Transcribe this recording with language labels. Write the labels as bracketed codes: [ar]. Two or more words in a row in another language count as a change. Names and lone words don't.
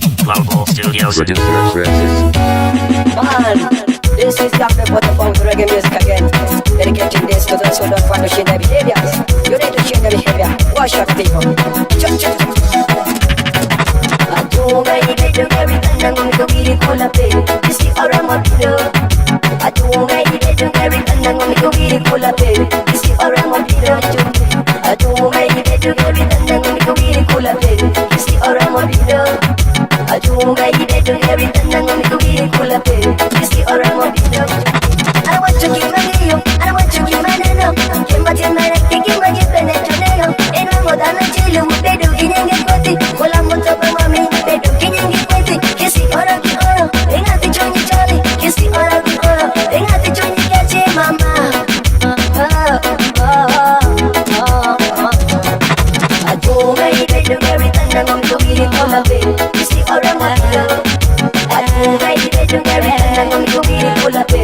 [en] Mobile Studios. Producer Francis. Man, this is Dr. Butterfunk Reggae Music again. Dedicating this to those who don't want to change their behaviors. You need to change your behavior. Wash out people. [ach] Atunga ibedo gari tanda ngomiko giri kula pe. Isi ora mobido. Atunga ibedo gari tanda ngomiko giri kula pe. Isi ora mobido. Atunga ibedo gari tanda ngomiko giri kula pe. Isi ora mobido. Atunga ibedo gari tanda ngomiko giri kula pe. Isi ora mobido. [en] I want to keep my name, I want to keep my name. [ach] Kimba timba na kimba jipene tonelo. Eno modana chilu bedo kinenge koti. Kola moto pa mami bedo kinenge koti. Kisi ora ki ora, engati chonyi chali. Kisi ora ki ora, engati chonyi kache mama. Atunga ibedo gari tanda ngomiko giri kula pe. Kisi ora mobido. Atunga ibedo gari tanda ngomiko giri kula pe.